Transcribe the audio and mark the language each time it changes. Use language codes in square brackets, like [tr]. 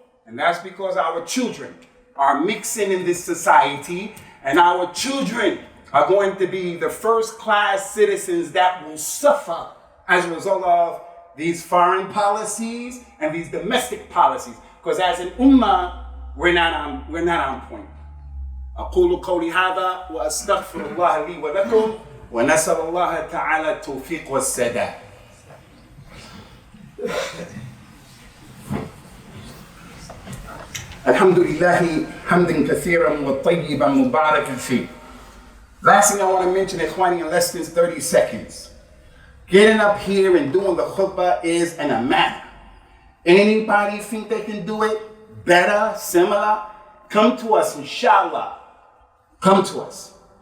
[en] And that's because our children are mixing in this society, and our children are going to be the first-class citizens that will suffer as a result of these foreign policies and these domestic policies. Because as an ummah, we're not on point. [ar] أقول قولي هذا وأستغفر الله لي ولكم ونسأل الله تعالى التوفيق والسداد. الحمد لله حمدا كثيرا وطيبا مباركا فيه. [en] Last thing I want to mention, Ikhwani, in less than 30 seconds. Getting up here and doing the khutbah is an amanah. Anybody think they can do it better, similar? Come to us, inshallah. Come to us.